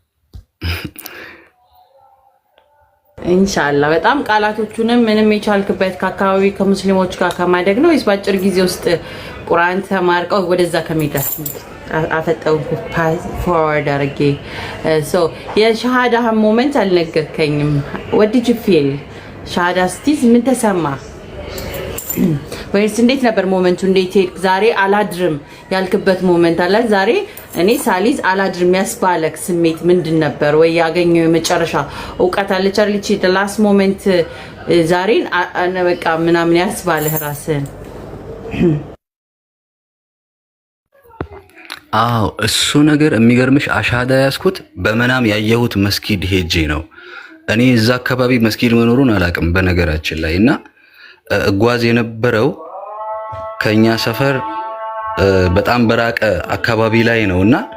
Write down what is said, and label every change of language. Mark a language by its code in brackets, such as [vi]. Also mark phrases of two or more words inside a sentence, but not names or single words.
[am] ኢንሻአላህ በጣም ቃላቶቹንም ምንም የቻልክበት ከአካባቢ ከሙስሊሞች ጋር ከማደግ ነው ወይስ በአጭር ጊዜ ውስጥ ቁርአን ተማርቀው ወደዛ ከመሄዳችሁ አፈጠው [en] pass forward [am] አርጌ ሶ የሻሃዳ ሞመንት አልነገርከኝም [en] what did you feel [am] ሻሃዳ ስትይዝ ምን ተሰማ ወይስ እንዴት ነበር ሞመንቱ እንዴት ሄድክ ዛሬ አላድርም ያልክበት ሞመንት አለ ዛሬ እኔ ሳሊዝ አላድርም ያስባለክ ስሜት ምንድን ነበር ወይ ያገኘው የመጨረሻ ዕውቀት አለች አይደል [en] the last moment [am] ዛሬን በቃ ምናምን ያስባለህ ራስን አዎ እሱ ነገር የሚገርምሽ አሻዳ ያስኩት በመናም ያየሁት መስጊድ ሄጄ ነው እኔ እዛ አካባቢ መስጊድ መኖሩን አላውቅም በነገራችን ላይ እና እጓዝ የነበረው ከኛ ሰፈር በጣም በራቀ አካባቢ ላይ ነውና